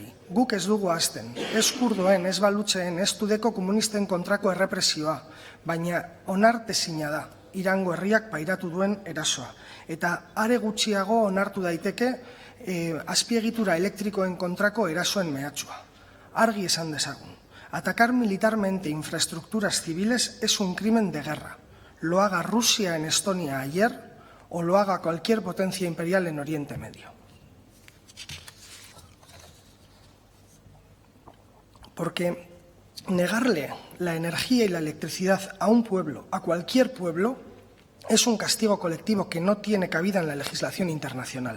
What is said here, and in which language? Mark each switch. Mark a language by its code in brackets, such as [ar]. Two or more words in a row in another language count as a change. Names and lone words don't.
[eu] Guk ez dugu hasten, ez kurdoen, ez balutzeen, ez tudeko komunisten kontrako errepresioa, baina onartezina da Irango herriak pairatu duen erasoa. Eta are gutxiago onartu daiteke azpiegitura elektrikoen kontrako erasoen mehatxua. Argi esan dezagun, [es] atacar militarmente infraestructuras civiles es un crimen de guerra. Lo haga Rusia en Estonia ayer o lo haga cualquier potencia imperial en Oriente Medio. Porque negarle la energía y la electricidad a un pueblo, a cualquier pueblo, es un castigo colectivo que no tiene cabida en la legislación internacional.